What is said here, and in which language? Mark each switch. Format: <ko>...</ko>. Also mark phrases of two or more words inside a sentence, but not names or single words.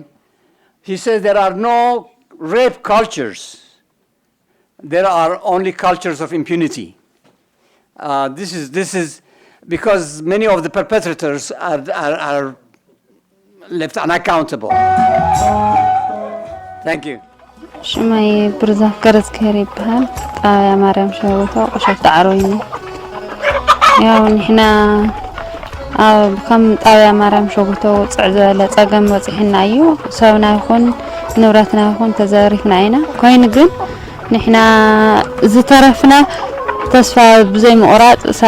<en>He says there are no rape cultures. There are only cultures of impunity. This is because many of the perpetrators are left unaccountable. Thank you.</en> <ti>ሽመይ ብርዛፍ ገረዝ ከሪ ይባሃል ጣብያ ማርያም ሸውቶ ቆሸት ጣዕሮይኒ ያው ንሕና ከም ጣብያ ማርያም ሸውቶ ውፅዕ ዝበለ ፀገም በፂሕና እዩ ሰብና ይኹን ንብረትና ይኹን ተዘሪፍና ኢና ኮይኑ ግን ንሕና ዝተረፍና ተስፋ ብዘይ ምቑራፅ</ti>